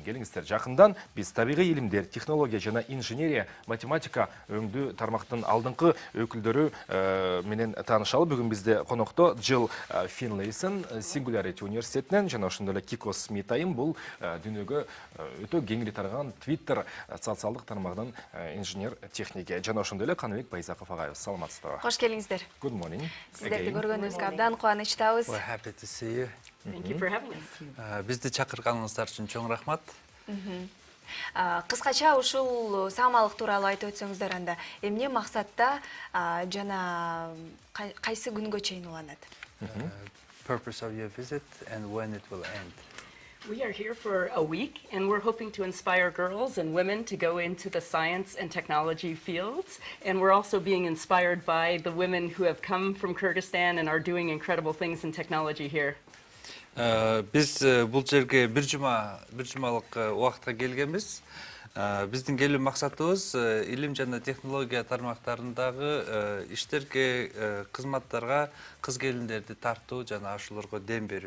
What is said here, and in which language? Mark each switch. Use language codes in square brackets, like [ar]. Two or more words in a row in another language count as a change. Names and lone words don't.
[ky] Келиңиздер, жакындан биз табигый илимдер, технология жана инженерия, математика өңдүү тармактын алдыңкы өкүлдөрү менен таанышалы. Бүгүн бизде конокто Жил Финлейсон Singularity университетинен жана ошондой эле Кико Смит айым бул дүйнөгө өтө кеңири тараган Твиттер социалдык тармагынын инженер техники жана ошондой эле Каныбек Байзаков агайыбыз. Саламатсыздарбы? Кош келиңиздер. [en] Good morning. [ky] Сиздерди көргөнүбүзгө абдан кубанычтабыз. [en] We're happy to see you. Thank you for having us. [ky] Бизди чакырганыңыздар үчүн чоң рахмат. Кыскача ушул саамалык тууралуу айтып өтсөңүздөр анда эмне максатта жана кайсы күнгө чейин уланат? [en] Purpose of your visit and when it will end. We are here for a week, and we're hoping to inspire girls and women to go into the science and technology fields. And we're also being inspired by the women who have come from Kyrgyzstan and are doing incredible things in technology here. [ky] Биз бул жерге бир жумалык убакытка келгенбиз. Биздин келүү максатыбыз илим жана технология тармактарындагы иштерге, кызматтарга кыз келиндерди тартуу жана ошолорго дем берүү.